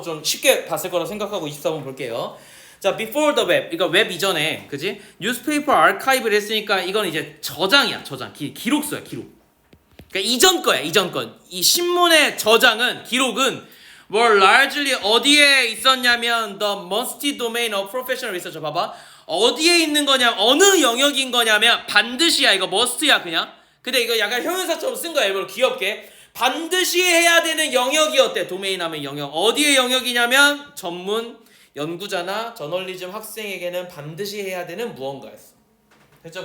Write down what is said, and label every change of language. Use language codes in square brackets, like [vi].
[ko] 좀 쉽게 봤을 거라 생각하고 24번 볼게요. 자, [en] before the web, [ko] 그러니까 웹 이전에, 그지? newspaper archive를 했으니까 이건 이제 저장이야, 저장. 기록서야, 기록. 그러니까 이전 거야, 이전 건. 이 신문의 저장은, 기록은 [en] were largely [ko] 어디에 있었냐면 [en] the musty domain of professional researcher. [ko] 봐봐. 어디에 있는 거냐, 어느 영역인 거냐면 반드시야, 이거 must야 그냥. 근데 이거 약간 형용사처럼 쓴 거야, 일부러 귀엽게. 반드시 해야 되는 영역이었대. 도메인 하면 영역. 어디의 영역이냐면 전문 연구자나 저널리즘 학생에게는 반드시 해야 되는 무언가였어. 됐죠?